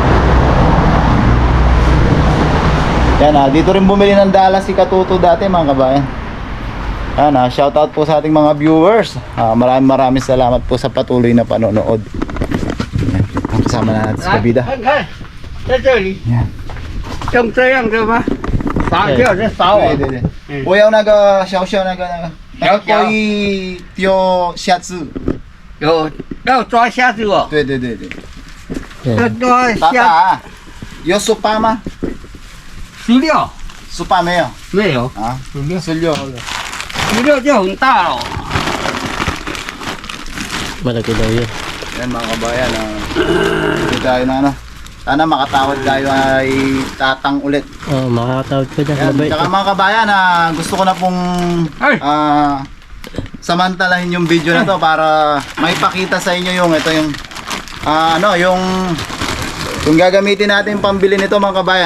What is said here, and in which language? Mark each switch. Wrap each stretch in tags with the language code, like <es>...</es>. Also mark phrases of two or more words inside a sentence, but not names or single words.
<tl>Yan, dito rin bumili ng dala si Katuto dati mga kabayan. Yan, shoutout po sa ating mga viewers. Maraming salamat po sa patuloy na panonood. Yan, kasama na natin si Kabida. Yan.</tl> <zh>像这样的吗？打就是打我。对对对，我要那个小小那个可以丢虾子。有要抓虾子哦，对对对对。要抓爸虾爸，有18吗 16 ？18没有没有啊？16。，16就很大了。</zh> <tl>Malaki daw yun. Yan mga kabayan, dito tayo na sana makatawad tayo ay tatang ulit. Oh, makakatawad ka dyan. Yan, Mabait. tsaka mga kabayan, gusto ko na pong samantalahin yung video na to para maipakita sa inyo yung yung gagamitin natin pambili nito mga kabayan.</tl>